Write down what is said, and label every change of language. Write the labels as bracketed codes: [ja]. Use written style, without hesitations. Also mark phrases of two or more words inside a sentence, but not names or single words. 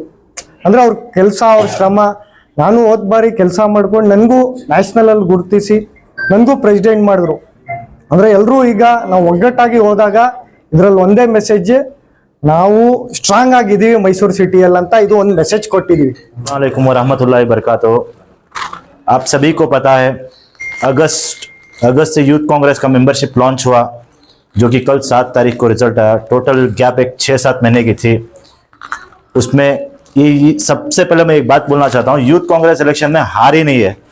[kn] ಅಂದ್ರೆ ಅವ್ರ ಕೆಲಸ, ಅವ್ರ ಶ್ರಮ. ನಾನು ಹೋದ್ ಬಾರಿ ಕೆಲಸ ಮಾಡ್ಕೊಂಡು ನನಗೂ ನ್ಯಾಷನಲ್ ಅಲ್ಲಿ ಗುರುತಿಸಿ ನನಗೂ ಪ್ರೆಸಿಡೆಂಟ್ ಮಾಡಿದ್ರು. ಅಂದ್ರೆ ಎಲ್ರೂ ಈಗ ನಾವು ಒಗ್ಗಟ್ಟಾಗಿ ಹೋದಾಗ ಇದ್ರಲ್ಲಿ ಒಂದೇ ಮೆಸೇಜ್, ನಾವು ಸ್ಟ್ರಾಂಗ್ ಆಗಿದೀವಿ ಮೈಸೂರು ಸಿಟಿಯಲ್ಲಿ ಅಂತ ಇದು ಒಂದು ಮೆಸೇಜ್ ಕೊಟ್ಟಿದೀವಿ. [ar] وعليكم ورحمة الله وبركاته. [hi] आप सभी को पता है अगस्त से यूथ कांग्रेस का मेंबरशिप लॉन्च हुआ, जो कि कल 7 तारीख को रिजल्ट आया। टोटल गैप एक 6-7 महीने की थी। उसमें ये सबसे पहले मैं एक बात बोलना चाहता हूँ, यूथ कांग्रेस इलेक्शन में हार ही नहीं है।